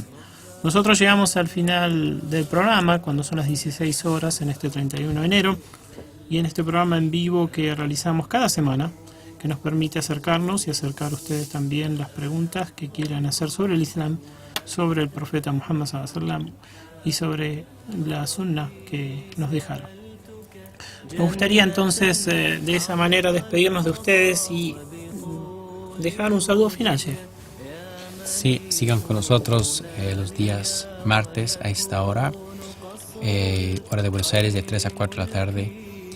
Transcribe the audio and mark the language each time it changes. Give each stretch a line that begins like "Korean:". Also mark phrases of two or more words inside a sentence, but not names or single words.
Spanish: Nosotros llegamos al final del programa cuando son las 16 horas en este 31 de enero, y en este programa en vivo que realizamos cada semana, que nos permite acercarnos y acercar a ustedes también las preguntas que quieran hacer sobre el Islam, sobre el profeta Muhammad
Arabic: صلى الله عليه وسلم
Spanish: y sobre la sunna que nos dejaron. Me gustaría entonces de esa manera despedirnos de ustedes y dejar un saludo final, Sheikh. Sí, sigan con nosotros los días martes a esta hora, hora de Buenos Aires, de 3 a 4 de la tarde.